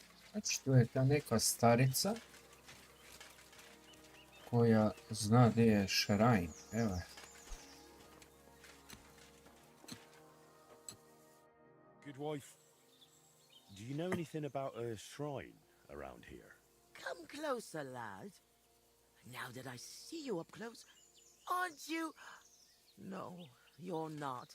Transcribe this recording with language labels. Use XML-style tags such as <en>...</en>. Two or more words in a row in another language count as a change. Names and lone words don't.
<hr>Znači, tu je ta neka starica koja zna gdje je šrajn. Evo je.</hr> <en>Good wife, do you know anything about a shrine around here? Come closer, lad. Now that I see you up close, aren't you? No, you're not.</en>